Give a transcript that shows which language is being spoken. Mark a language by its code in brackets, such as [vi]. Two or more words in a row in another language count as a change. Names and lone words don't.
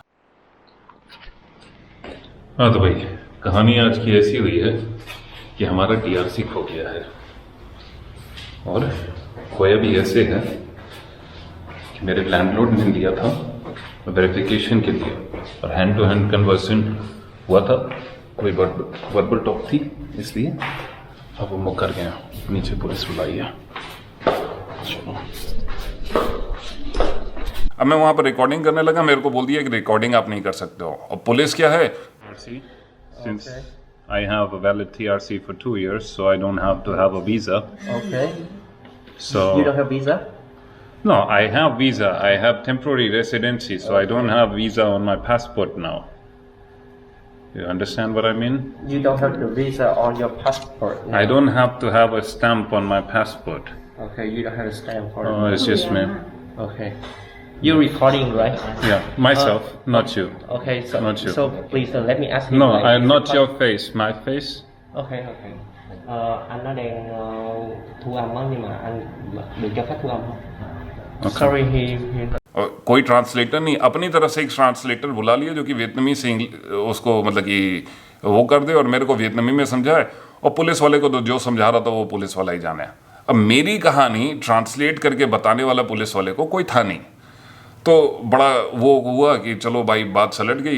[hi] हाँ तो भाई कहानी आज की ऐसी हुई है कि हमारा TRC खो गया है, और खोया भी ऐसे है कि मेरे लैंडलॉर्ड ने लिया था वेरिफिकेशन के लिए, और [en] hand to hand conversion [hi] हुआ था, कोई [en] verbal talk [hi] थी, इसलिए अब वो मुकर गया। नीचे पुलिस बुलाई है। चलो अब मैं वहाँ पर रिकॉर्डिंग करने लगा, मेरे को बोल दिया कि रिकॉर्डिंग आप नहीं कर सकते हो। और पुलिस क्या है, [en] since I have a valid TRC for 2 years, so I don't have to have a visa. Okay. So You don't have visa? no, I have visa. I have temporary residency, so I don't have visa on my passport now. You understand what I mean? You don't have the visa on your passport. I don't have to have a stamp on my passport. Okay, you don't have a stamp for Oh, it's just me. Okay. You're recording, right? Yeah, myself, not you. Okay, so Not you. so please let me ask you. No, like, I'm is not it your face. My face. Okay, okay. [vi] Anh nó đang thu âm á, nhưng mà anh được cho phép thu âm không? [en] Sorry, he [hi] और कोई ट्रांसलेटर नहीं, अपनी तरफ से एक ट्रांसलेटर बुला लिया जो कि वियतनामी से उसको मतलब कि वो कर दे, और मेरे को वियतनामी में समझाए, और पुलिस वाले को तो जो समझा रहा था वो पुलिस वाला ही जाने। अब मेरी कहानी ट्रांसलेट करके बताने वाला पुलिस वाले को कोई था नहीं, तो बड़ा वो हुआ कि चलो भाई बात सलट गई।